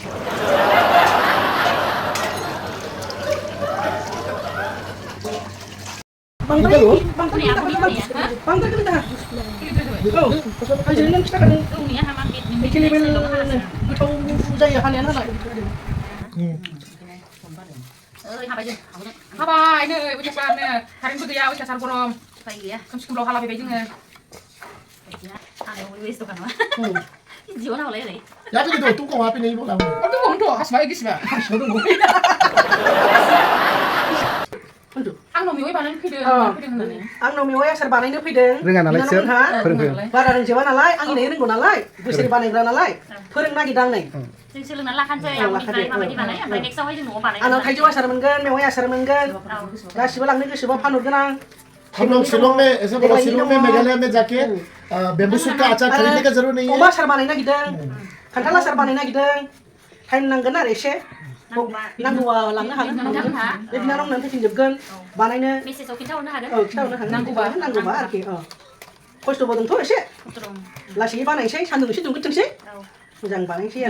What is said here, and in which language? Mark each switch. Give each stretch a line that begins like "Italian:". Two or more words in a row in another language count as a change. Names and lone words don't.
Bodo: हाबाय नै उइसासारनो कारेन्टबो गैया उइसासार गरम उफाय गैया खोमसि खोमलाव हाला फैबाय जोङो हानायाव वेस्ट दखान जिउआव नावलाय ओरै
Korean: 야, 저기 너 뚜껑 앞에 있는 이거 나오네. 또 하지 마 이기시면 저도 뭐.
Bodo: आंनाव मेवाइ बानायनो फैदों होननानै आंनाव मेवाइ आसार बानायनो फैदों रोङा नालाय सोर फोरोंदों बारा रोंजोबा नालाय आं इनै रोंगौ नालाय बोसोरै बानायग्रा नालाय फोरोंनो नागिरदों आं नै जों सोलोंनानै लाखानोसै आंनिफ्राय माबायदि बानाय ओमफ्राय नेक्स्टआवहाय जों न'आव बानायगोन आंनाव थाइजौ आसार मोनगोन मेवाइ आसार मोनगोन गासिबो लांनो गोसोबा फानहरगोन आं
Hindi: हम लोग शिलोंग में ऐसे बोला शिलोंग में मेघालय में जाके बेम्बू सूट का अचार खरीदने का जरूरत नहीं है
Bodo: अमा आसार बानायनो नागिरदों खान्थाल आसार बानायनो नागिरदों टाइम नांगोन आरो एसे नांगौबा लांनो हागोन बे बिनानावनो फैफिनजोबगोन बानायनो मेसेजाव खिन्थाहरनो हागोन खिन्थाहरनो हागोन नांगौबा आरोखि खस्थ'बो दंथ' एसे लासै बानायनोसै सान्दुं एसे दुंग्रोथोंसै मोजां बानायनोसै आरो